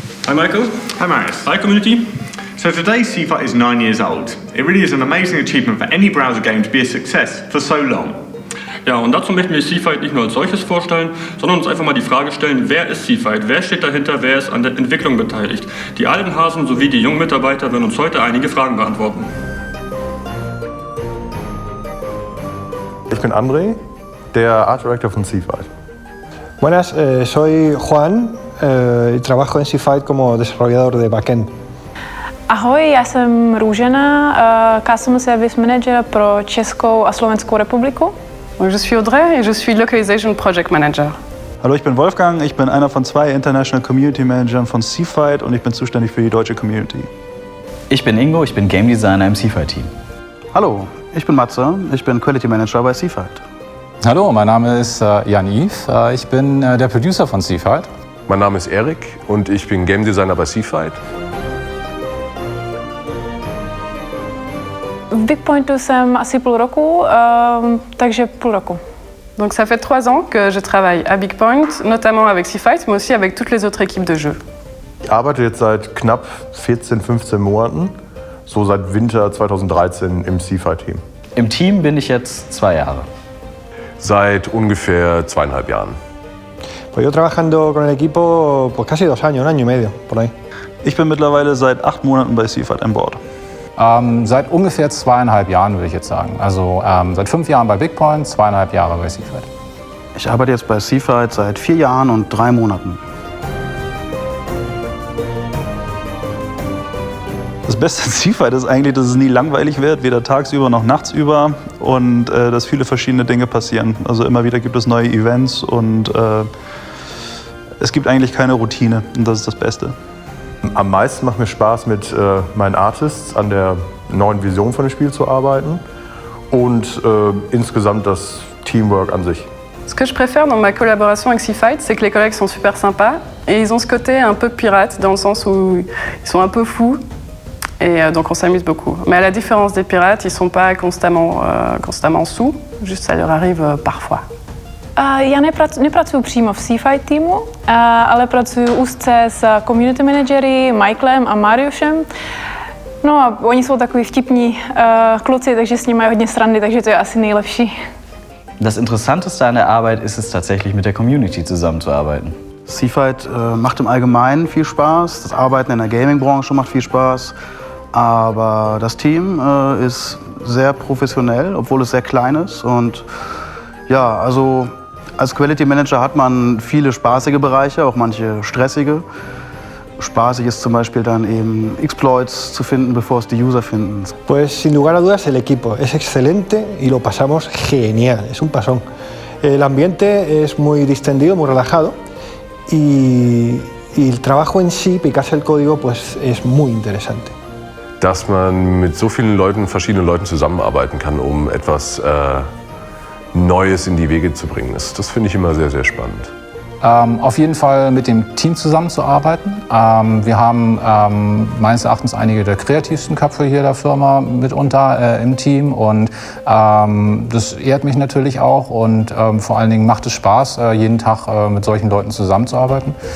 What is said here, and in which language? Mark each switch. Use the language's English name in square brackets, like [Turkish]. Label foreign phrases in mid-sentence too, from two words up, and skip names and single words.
[English] Hi Michael. Hi Marius. Hi community. So today CFight is 9 years old. It really is an amazing achievement for any browser game to be a success for so long. [German] Ja, und dazu möchten wir CFight nicht nur als solches vorstellen, sondern uns einfach mal die Frage stellen, wer ist CFight, wer steht dahinter, wer ist an der Entwicklung beteiligt. Die alten Hasen sowie die jungen Mitarbeiter werden uns heute einige Fragen beantworten. Ich bin André, der Art Director von CFight. [Spanish] Buenas, soy Juan y trabajo en CFight como desarrollador de backend. [Czech] Ahoj, já jsem Růžena, [English] Customer Service Manager [Czech] pro Českou a Slovenskou republiku. [French] Je suis Audrey et je suis [English] Localization Project Manager. [German] Hallo, ich bin Wolfgang, ich bin einer von 2 [English] International Community Managern [German] von CFight und ich bin zuständig für die deutsche Community. Ich bin Ingo, ich bin [English] Game Designer [German] im CFight-Team. Hallo, ich bin Matze, ich bin [English] Quality Manager [German] bei CFight. Hallo, mein Name ist Jan-Yves, ich bin der Producer von CFight. Mein Name ist Erik und ich bin [English] Game Designer [German] bei CFight. [Czech] V Big Pointu jsem asi půl roku, takže půl roku. [French] Donc ça fait 3 ans que je travaille à Big Point, notamment avec CFight, mais aussi avec toutes les autres équipes de jeu. [German] Ich arbeite jetzt seit knapp 14, 15 Monaten, so seit Winter 2013 im CFight-Team. Im Team bin ich jetzt 2 Jahre. Seit ungefähr 2,5 Jahren. [Spanish] Pues yo trabajando con el equipo pues casi 2 años, 1 año y medio, por ahí. [German] Ich bin mittlerweile seit 8 Monaten bei CFight an Bord. Seit ungefähr 2,5 Jahren, würde ich jetzt sagen. Also seit 5 Jahren bei Big Point, 2,5 Jahre bei CFight. Ich arbeite jetzt bei CFight seit 4 Jahren und 3 Monaten. Das Beste an CFight ist eigentlich, dass es nie langweilig wird, weder tagsüber noch nachtsüber und dass viele verschiedene Dinge passieren. Also immer wieder gibt es neue Events und es gibt eigentlich keine Routine und das ist das Beste. Am meisten macht mir Spaß, mit meinen Artists an der neuen Vision von dem Spiel zu arbeiten und insgesamt das Teamwork an sich. [French] Ce que je préfère dans ma collaboration avec CFight, c'est que les collègues sont super sympas et ils ont ce côté un peu pirate dans le sens où ils sont un peu fous et donc on s'amuse beaucoup. Mais à la différence des pirates, ils sont pas constamment sous, juste ça leur arrive parfois. [Czech] Já nepracuji přímo v CFight týmu, ale pracuji úzce s [English] community managery [Czech] Michaelem a Mariušem. No a oni jsou takový vtipní kluci, takže s nimi mají hodně srandy, takže to je asi nejlepší. [German] Das Interessanteste an der Arbeit ist es tatsächlich, mit der Community zusammenzuarbeiten. CFight macht im Allgemeinen viel Spaß, das Arbeiten in der Gaming-Branche macht viel Spaß, aber das Team ist sehr professionell, obwohl es sehr klein ist. Und ja, also als [English] Quality Manager [German] hat man viele spaßige Bereiche, auch manche stressige. Spaßig ist zum Beispiel dann eben Exploits zu finden, bevor es die User finden. [Spanish] Pues sin lugar a dudas el equipo es excelente y lo pasamos genial, es un pasón. El ambiente es muy distendido, muy relajado y el trabajo en sí, picarse el código, pues es muy interesante. [German] Dass man mit so vielen Leuten, verschiedenen Leuten zusammenarbeiten kann, um etwas Neues in die Wege zu bringen. Das finde ich immer sehr, sehr spannend. Auf jeden Fall mit dem Team zusammenzuarbeiten. Wir haben meines Erachtens einige der kreativsten Köpfe hier der Firma mitunter im Team und das ehrt mich natürlich auch und vor allen Dingen macht es Spaß, jeden Tag mit solchen Leuten zusammenzuarbeiten.